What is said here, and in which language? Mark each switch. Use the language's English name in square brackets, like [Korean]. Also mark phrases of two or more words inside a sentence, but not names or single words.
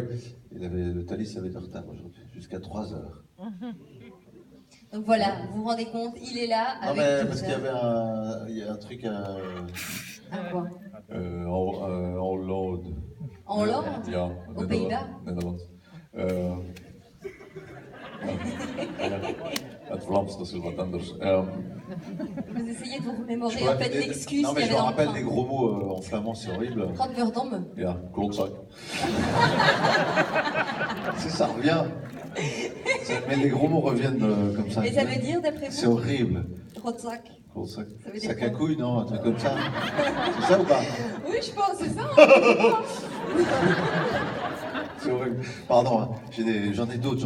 [French] Le Thalys avait du retard aujourd'hui, jusqu'à 3 heures. Donc voilà, vous vous rendez compte, il est là Non avec mais tout parce ça. qu'il y a un truc à... quoi? En Hollande. En Hollande? Ja, Aux Pays-Bas? [Dutch] Nederland. Het Vlaams, dat is wat anders. [French] Vous essayez de vous remémorer en fait l'excuse Non, qu'il mais y je avait me dans rappelle le des train. gros mots en flamand, c'est horrible. Rotterdam. [Dutch] Ja, klootzak. [French] Ça revient. Mais les gros mots reviennent comme ça. Et ça veut dire d'après C'est vous? horrible. Rotzak. Klootzak. Ça veut dire Sac à quoi? couilles, non? Un truc comme ça. C'est ça ou pas? Oui, je pense, c'est ça. Hein. C'est horrible. Pardon, hein. J'en ai d'autres.